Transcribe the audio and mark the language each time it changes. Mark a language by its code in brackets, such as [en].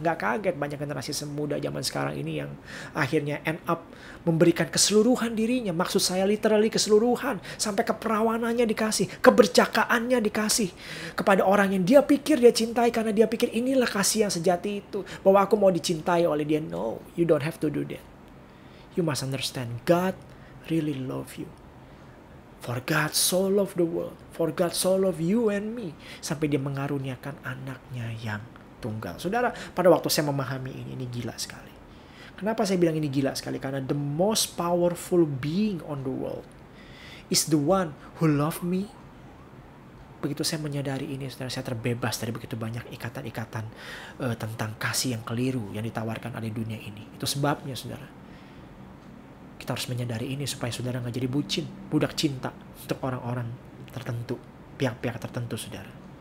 [id] Gak kaget banyak generasi semuda zaman sekarang ini yang akhirnya [en] end up [id] memberikan keseluruhan dirinya. Maksud saya literally keseluruhan. Sampai keperawanannya dikasih, keberjakaannya dikasih kepada orang yang dia pikir dia cintai, karena dia pikir inilah kasih yang sejati itu. Bahwa aku mau dicintai oleh dia. [en] No, you don't have to do that. You must understand, God really love you. For God so loved the world. For God so loved you and me. [id] Sampai dia mengaruniakan anaknya yang tunggal. Saudara, pada waktu saya memahami ini gila sekali. Kenapa saya bilang ini gila sekali? Karena [en] the most powerful being on the world is the one who loved me. [id] Begitu saya menyadari ini, saudara, saya terbebas dari begitu banyak ikatan-ikatan tentang kasih yang keliru yang ditawarkan oleh dunia ini. Itu sebabnya, saudara. Kita harus menyadari ini supaya saudara gak jadi budak cinta untuk orang-orang tertentu, pihak-pihak tertentu, saudara.